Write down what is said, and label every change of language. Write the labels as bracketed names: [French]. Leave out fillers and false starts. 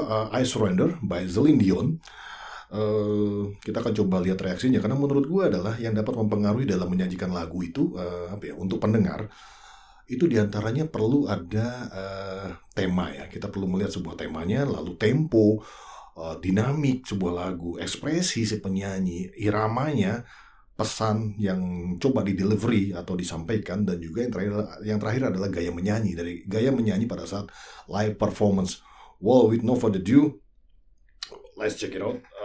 [English] I Surrender by Celine Dion. [Indonesian] Kita akan coba lihat reaksinya, karena menurut gue adalah yang dapat mempengaruhi dalam menyajikan lagu itu untuk pendengar itu diantaranya perlu ada tema ya. Kita perlu melihat sebuah temanya, lalu tempo, dinamik sebuah lagu, ekspresi si penyanyi, iramanya, pesan yang coba di-delivery atau disampaikan, dan juga yang terakhir adalah gaya menyanyi pada saat live performance. [English] With no further ado, let's check it out.